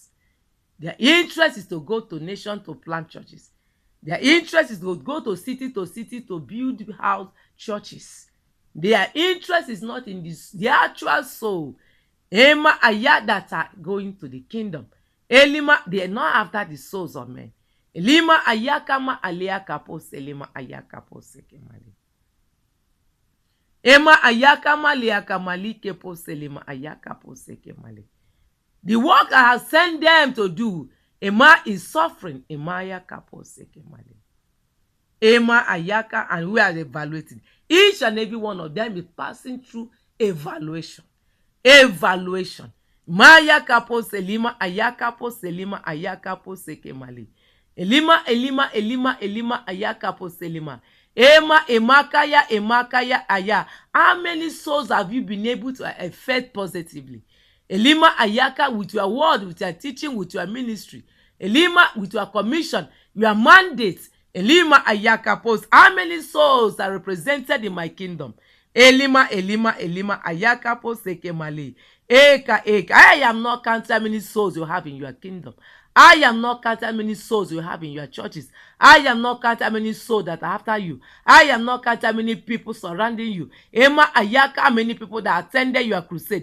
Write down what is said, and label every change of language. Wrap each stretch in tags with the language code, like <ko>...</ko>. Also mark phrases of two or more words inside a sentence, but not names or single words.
<en>Their interest is to go to nation to plant churches. Their interest is to go to city to build house churches. Their interest is not in the actual soul. That are going to the kingdom. They are not after the souls of men. Ayaka ayaka posekemali. Ayaka maliaka malike poselima ayaka posekemali. The work I have sent them to do, is suffering. Ayaka posekemali. Ayaka, and we are evaluating. Each and every one of them is passing through evaluation. Maya kapo selima ayaka po selima ayaka po sekemali. Elima ayaka po selima. Emakaya aya. How many souls have you been able to affect positively? Elima ayaka, with your word, with your teaching, with your ministry. Elima, with your commission, your mandate. Elima ayaka post. How many souls are represented in my kingdom? Elima ayaka post sekemali. Eka. I am not counting how many souls you have in your kingdom. I am not counting how many souls you have in your churches. I am not counting how many souls that are after you. I am not counting how many people surrounding you. Ayaka, how many people that attended your crusade.</en>